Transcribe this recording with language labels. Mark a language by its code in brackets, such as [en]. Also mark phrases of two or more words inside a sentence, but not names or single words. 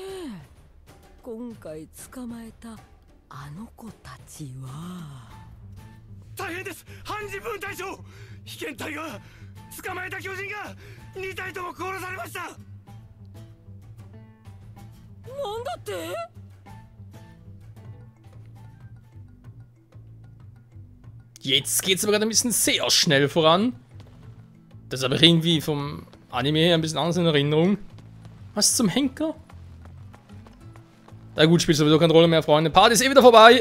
[ja] 今回捕まえたあの子たちは。大変です、ハンジ分隊長。被験隊が捕まえた巨人が2体とも殺されました。なんだって？ [de] Jetzt geht's aber gerade ein bisschen sehr schnell voran. Das habe ich irgendwie vom Anime her ein bisschen anders in Erinnerung. Was zum Henker? Na gut, spielt sowieso keine Rolle mehr, Freunde. Party ist eh wieder vorbei.